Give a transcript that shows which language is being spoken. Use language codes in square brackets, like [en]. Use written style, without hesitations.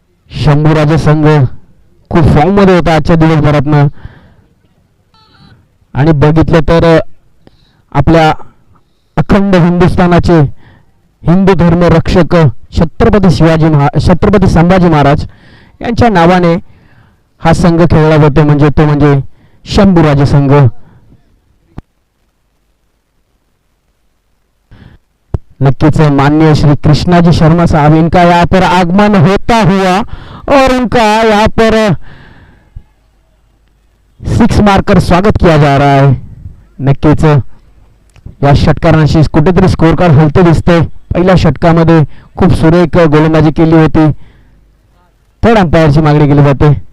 [mr] शंभूराजे संघ खूप फॉर्म मध्ये होता आजच्या दिवसभरातनं आणि बघितलं तर आपल्या अखंड हिंदुस्थानाचे हिंदू धर्म रक्षक छत्रपती संभाजी महाराज यांच्या नावाने हा संघ खेळला जातो म्हणजे तो म्हणजे शंभूराजे संघ. [hi] नक्कीच माननीय श्री कृष्णाजी शर्मा साहब, इनका यहाँ पर आगमन होता हुआ और उनका यहाँ पर 6 मारकर स्वागत किया जा रहा है. [mr] नक्कीच या षटकारांशी कुठेतरी स्कोर कार्ड हलते दिसते. पहिल्या षटकामध्ये खूप सुरेख गोलंदाजी केली होती. थर्ड अंपायरची मागणी केली जाते.